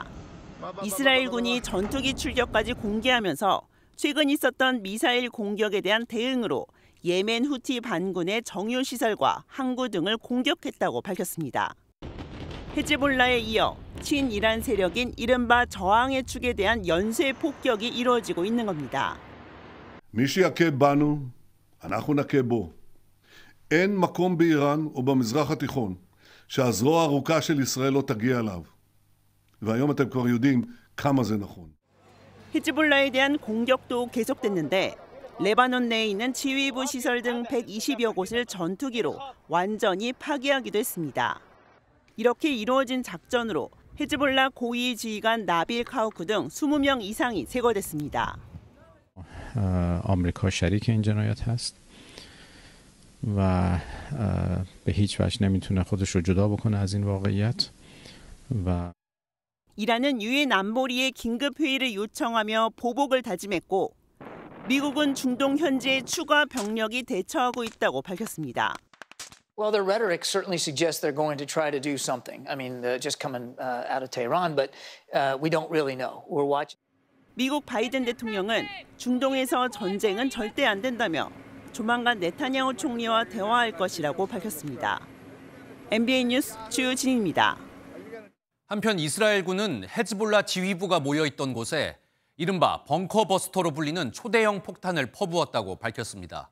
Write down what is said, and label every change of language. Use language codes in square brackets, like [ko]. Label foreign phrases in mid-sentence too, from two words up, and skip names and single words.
[ko] 이스라엘군이 전투기 출격까지 공개하면서 최근 있었던 미사일 공격에 대한 대응으로 예멘 후티 반군의 정유 시설과 항구 등을 공격했다고 밝혔습니다. 헤즈볼라에 이어 친이란 세력인 이른바 저항의 축에 대한 연쇄 폭격이 이루어지고 있는 겁니다. [he] מי שיכה בנו, אנחנו נכה בו. אין מקום באיראן או במזרח התיכון שהזרוע הארוכה של ישראל לא תגיע אליו. והיום אתם כבר יודעים כמה זה נכון. [ko] 히즈볼라에 대한 공격도 계속됐는데 레바논 내에 있는 지휘부 시설 등 120여 곳을 전투기로 완전히 파괴하기도 했습니다. 이렇게 이루어진 작전으로 헤즈볼라 고위 지휘관 나빌 카우크 등 20명 이상이 제거됐습니다. [fa] آمریکا شریک این جنایت هست و به هیچ وجه نمیتونه خودش رو جدا بکنه از این واقعیت و [ko] 이란은 유엔 안보리에 긴급 회의를 요청하며 보복을 다짐했고 미국은 중동 현지에 추가 병력이 대처하고 있다고 밝혔습니다. [en] Well, their rhetoric certainly suggests they're going to try to do something. I mean, just coming out of Tehran, but we don't really know. We're watching. [ko] 미국 바이든 대통령은 중동에서 전쟁은 절대 안 된다며 조만간 네타냐후 총리와 대화할 것이라고 밝혔습니다. MBN 뉴스 주진희입니다. 한편 이스라엘군은 헤즈볼라 지휘부가 모여있던 곳에 이른바 벙커버스터로 불리는 초대형 폭탄을 퍼부었다고 밝혔습니다.